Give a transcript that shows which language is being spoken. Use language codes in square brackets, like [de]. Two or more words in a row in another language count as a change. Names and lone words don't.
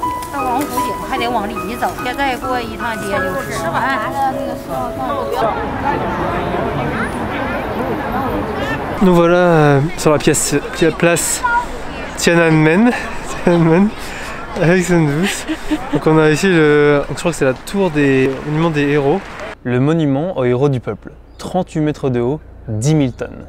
[zh] 到王府井还得往里走，再过一趟街就是吃完了那个 [fr] Nous voilà sur la place Tiananmen avec Sun douce. Donc on a ici je crois que c'est la tour des monuments des héros. Le monument aux héros du peuple, 38 mètres de haut, 10 000 tonnes.